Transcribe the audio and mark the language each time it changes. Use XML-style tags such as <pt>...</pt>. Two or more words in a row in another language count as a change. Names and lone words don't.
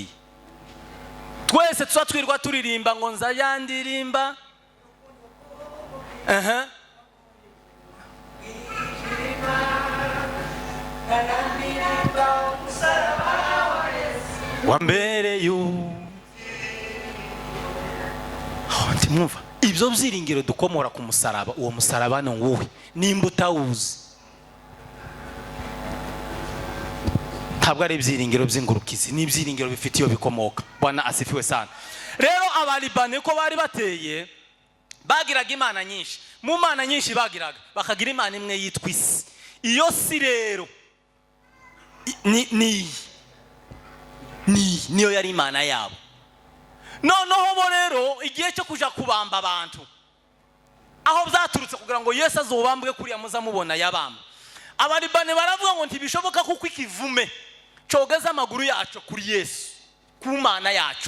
<rw>Twese tuza twirwa turirimba ngo nzayandirimba wambere ntimwumva ibyo byiringiro dukomora ku musaraba. Uwo musaraba ni wowe nimba utawuzi. Ntabwo ari ibyiringiro by'ingurukizi, ni ibyiringiro bifite iyo bikomoka.</rw> <sw>Bwana asifiwe sana.</sw> <rw>Rero abalibane ko bari bateye bagiraga imana nyinshi. Mu mana nyinshi bagiraga bakagira imana imwe yitwa isi. Iyo si rero niyo yari imana yabo. Noneho bo rero igihe cyo kuja kubamba abantu aho byaturutse kugira ngo Yesu azobambwe kuriya muza mubona yabamba, abalibane baravuga ngo ntibishoboka kuko ikivume cogeza amaguru yacu kuri Yesu, ku mana yacu.</rw>